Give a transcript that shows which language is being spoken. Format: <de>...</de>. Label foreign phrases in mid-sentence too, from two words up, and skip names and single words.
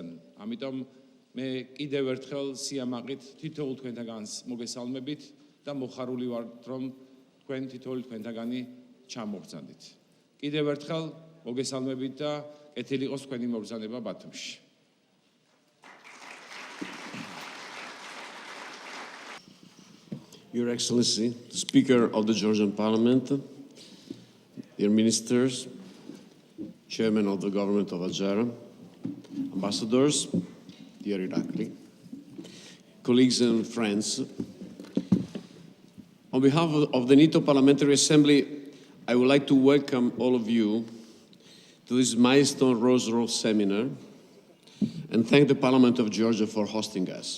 <ka>ამიტომ მე კიდევ ერთხელ სიამაყით თითოეულ თქვენთაგანს მოგესალმებით და მოხარული ვართ, რომ თქვენ თითოეული თქვენთაგანი ჩამოგბრძანდით. კიდევ ერთხელ მოგესალმებით და კეთილი იყოს თქვენი მობრძანება ბათუმში.</ka> <en>Your Excellency, the Speaker of the Georgian Parliament, dear ministers, Chairman of the Government of Algeria, ambassadors, dear Iraklī, colleagues and friends, on behalf of the NATO Parliamentary Assembly, I would like to welcome all of you to this milestone rose-rose seminar and thank the Parliament of Georgia for hosting us.</en>